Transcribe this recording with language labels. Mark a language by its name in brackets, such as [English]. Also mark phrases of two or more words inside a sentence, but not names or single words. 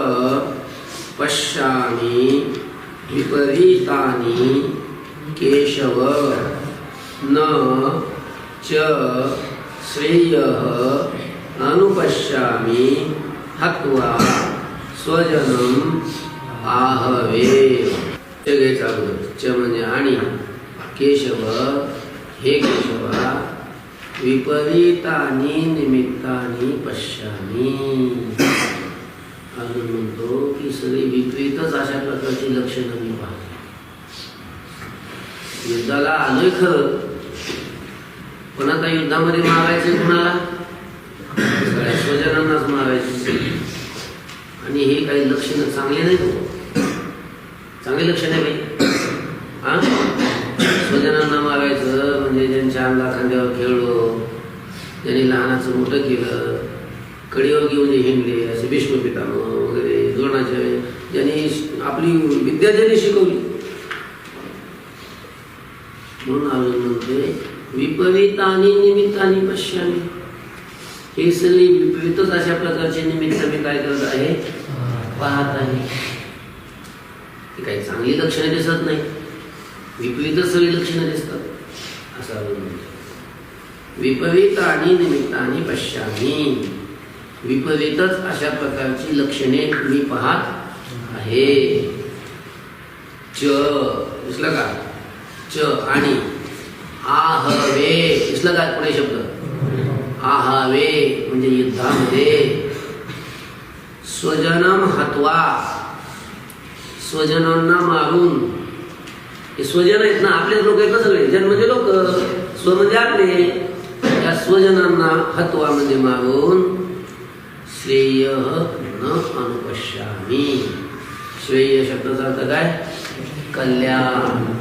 [Sanskrit] पश्यामि विपरीतानि केशव न च श्रेयः अनुपश्यामि हत्वा स्वजनम आहवे. [Marathi] घ्यायचा अगोदर च म्हणजे आणि केशव हे केशवा [Sanskrit] विपरीतानि निमित्तानि पश्यामि. [Marathi] अजून म्हणतो की सगळी विपरीतच अशा प्रकारची लक्षणं मी पाहतो. युद्धाला आलोय खरं, पण आता युद्धामध्ये मारायचं कुणाला? सगळ्या स्वजनांनाच मारायचं. आणि हे काही लक्षणं चांगले नाही. चांगले लक्षण आहे काही स्वजनांना मारायचं म्हणजे ज्यांच्या अंगा खांद्यावर खेळलो, ज्यांनी लहानाचं मोठं केलं, कडीवर घेऊन हिंडले असे भीष्म पितामह वगैरे द्रोणाचार्य, ज्यांनी आपली विद्या ज्यांनी शिकवली. म्हणून अर्जुन म्हणते [Sanskrit] विपरीतानि निमित्तानि पश्यामि. [Marathi] हे सगळी विपरीतच अशा प्रकारचे निमित्त मी काय करत आहे? पाहत आहे. काही चांगली लक्षणे दिसत नाही, विपरीतच सगळी लक्षणे दिसतात असं अर्जुन म्हणतो. [Sanskrit] विपरीतानि निमित्तानि पश्यामि. [Marathi] विपरीतच अशा प्रकारची लक्षणे मी पाहत आहे. च दिसलं का? च आणि आहवे दिसलं का? पुढे शब्द आहावे म्हणजे युद्धामध्ये [Sanskrit] स्वजनम हत्वा, [Marathi] स्वजनांना मारून. हे स्वजन आहेत ना, आपलेच लोक आहेत ना सगळे. जन म्हणजे लोक, स्व म्हणजे आपले. या स्वजनांना हत्वा म्हणजे मारून [Sanskrit] श्रेय न अनुपश्यामि. [Marathi] श्रेय शब्दाचा अर्थ काय? कल्याण.